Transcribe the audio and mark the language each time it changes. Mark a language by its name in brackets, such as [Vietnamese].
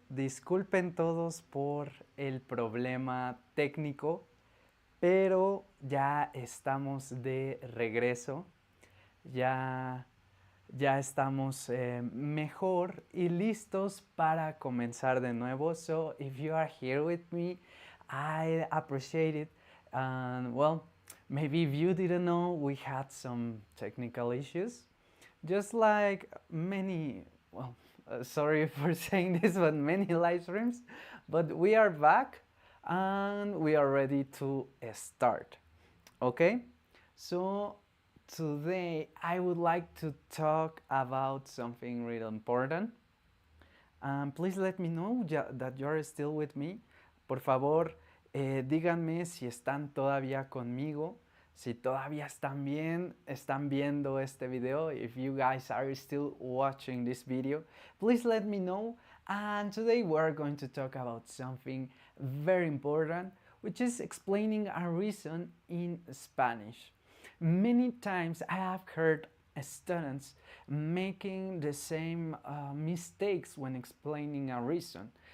[Spanish] Disculpen todos por el problema técnico, pero ya estamos de regreso. Ya, ya estamos mejor y listos para comenzar de nuevo. [English] So if you are here with me, I appreciate it. And well, maybe if you didn't know, we had some technical issues, just like many. Well, sorry for saying this, but many live streams. But we are back, and we are ready to start. Okay, so today I would like to talk about something really important. Please let me know that you're still with me. [Spanish] Por favor, díganme si están todavía conmigo, si todavía están viendo este video. [English] If you guys are still watching this video, please let me know. And today we're going to talk about something very important, which is explaining a reason in Spanish. Many times I have heard students making the same mistakes when explaining a reason.